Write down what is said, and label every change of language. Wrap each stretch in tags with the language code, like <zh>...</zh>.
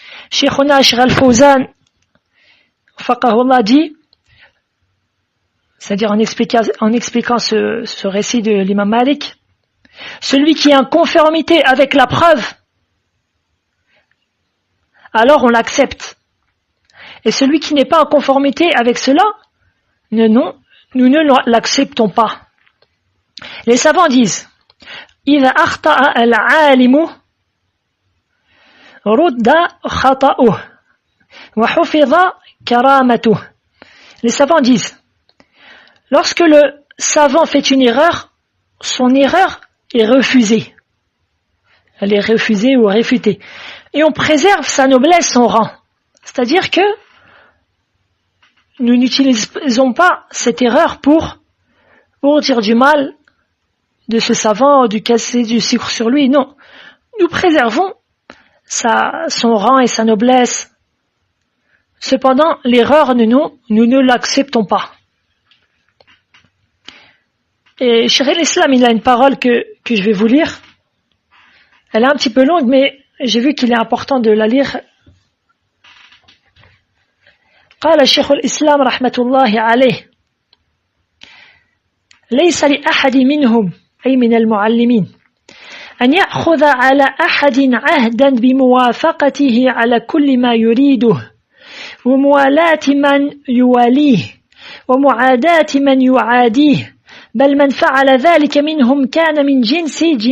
<fr>Sheikhuna Ashraf al-Fawzan, faqahullah, dit, c'est-à-dire en expliquant ce récit de l'imam Malik, celui qui est en conformité avec la preuve, alors on l'accepte. Et celui qui n'est pas en conformité avec cela, nous ne l'acceptons pas. Les savants disent:</fr> <ar>إذا أخطأ العالم رد خطأه وحفظ كرامته.</ar> <fr>Les savants disent, lorsque le savant fait une erreur, son erreur est refusée. Elle est refusée ou réfutée. Et on préserve sa noblesse, son rang. C'est-à-dire que nous n'utilisons pas cette erreur pour dire du mal de ce savant, du casser du sucre sur lui. Non. Nous préservons son rang et sa noblesse. Cependant, l'erreur, nous ne l'acceptons pas. Et Cheikh l'Islam, il a une parole que je vais vous lire. Elle est un petit peu longue, mais j'ai vu qu'il est important de la lire.</fr> <ar>قال شيخ الإسلام رحمة الله عليه ليس لأحد منهم أي من المعلمين أن يأخذ على أحد عهدا بموافقته على كل ما يريده وموالاة من يواليه ومعاداة من يعاديه بل من فعل ذلك منهم كان من جنس</ar>